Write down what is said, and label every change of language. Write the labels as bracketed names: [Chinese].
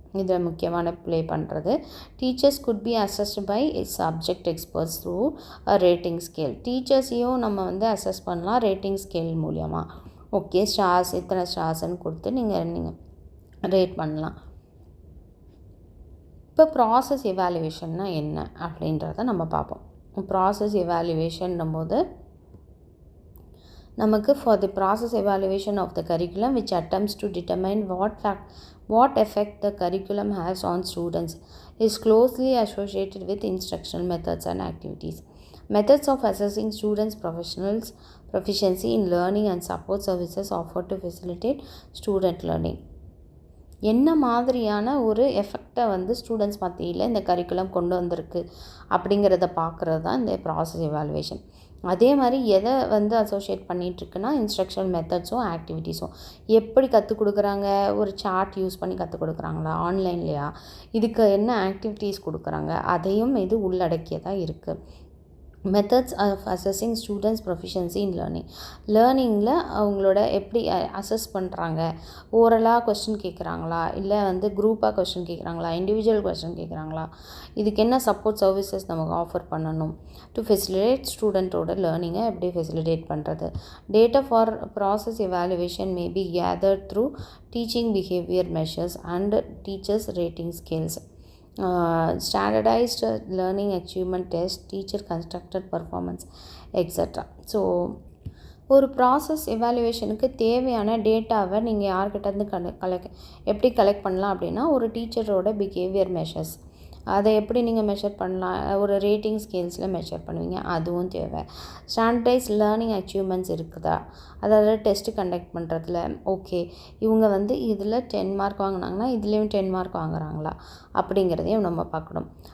[Tamil] இதில் முக்கியமான ப்ளே பண்ணுறது. [English] Teachers could be assessed by subject experts through a rating scale. [Tamil] டீச்சர்ஸையும் நம்ம வந்து அசஸ் பண்ணலாம் ரேட்டிங் ஸ்கேல் மூலியமாக. ஓகே, ஸ்டார்ஸ் இத்தனை ஸ்டார்ஸ்ன்னு கொடுத்து நீங்கள் ரேட் பண்ணலாம். இப்போ ப்ராசஸ் எவாலுவேஷன்னா என்ன அப்படின்றத நம்ம பார்ப்போம். ப்ராசஸ் எவாலுவேஷன்னும் போது நமக்கு [English] For the process evaluation of the curriculum which attempts to determine what effect the curriculum has on students is closely associated with instructional methods and activities. Methods of assessing students' proficiency in learning and support services offered to facilitate student learning. [Tamil] என்ன மாதிரியான ஒரு எஃபெக்டை வந்து students மத்தியில் இந்த curriculum கொண்டு வந்திருக்கு அப்படிங்கிறத பார்க்குறது தான் இந்த ப்ராசஸ் எவாலுவேஷன். அதே மாதிரி எதை வந்து அசோசியேட் பண்ணிகிட்ருக்குன்னா இன்ஸ்ட்ரக்ஷனல் மெத்தட்ஸும் ஆக்டிவிட்டீஸும். எப்படி கற்றுக் கொடுக்குறாங்க, ஒரு சார்ட் யூஸ் பண்ணி கற்றுக் கொடுக்குறாங்களா ஆன்லைன்லையா, இதுக்கு என்ன ஆக்டிவிட்டீஸ் கொடுக்குறாங்க, அதையும் இது உள்ளடக்கியதாக இருக்குது. [English] methods of assessing students proficiency in [Tamil] லேர்னிங்கில் அவங்களோட எப்படி அசஸ் பண்ணுறாங்க. ஓரலாக கொஸ்டின் கேட்குறாங்களா, இல்லை வந்து குரூப்பாக கொஸ்டின் கேட்குறாங்களா, இண்டிவிஜுவல் கொஸ்டின் கேட்குறாங்களா, இதுக்கு என்ன சப்போர்ட் சர்வீசஸ் நமக்கு ஆஃபர் பண்ணணும். டு ஃபெசிலிட்டேட் ஸ்டூடெண்ட்டோட லேர்னிங்கை எப்படி ஃபெசிலிட்டேட் பண்ணுறது. [English] Data for process evaluation may be gathered through teaching behaviour measures and teachers rating scales. Standardized learning achievement test, teacher constructed performance, etc. [Tamil] So ஒரு process எவாலுவேஷனுக்கு தேவையான டேட்டாவை நீங்கள் யார்கிட்டேருந்து எப்படி collect பண்ணலாம் அப்படின்னா, ஒரு டீச்சரோட பிஹேவியர் மெஷர்ஸ் அதை எப்படி நீங்கள் மெஷர் பண்ணலாம், ஒரு ரேட்டிங் ஸ்கேல்ஸில் மெஷர் பண்ணுவீங்க, அதுவும் தேவை. ஸ்டாண்டர்டைஸ் லேர்னிங் அச்சீவ்மெண்ட்ஸ் இருக்குதா, அதாவது டெஸ்ட்டு கண்டக்ட் பண்ணுறதுல ஓகே இவங்க வந்து இதில் 10 மார்க் வாங்கினாங்கன்னா இதுலேயும் 10 மார்க் வாங்குறாங்களா அப்படிங்கிறதையும் நம்ம பார்க்கணும்.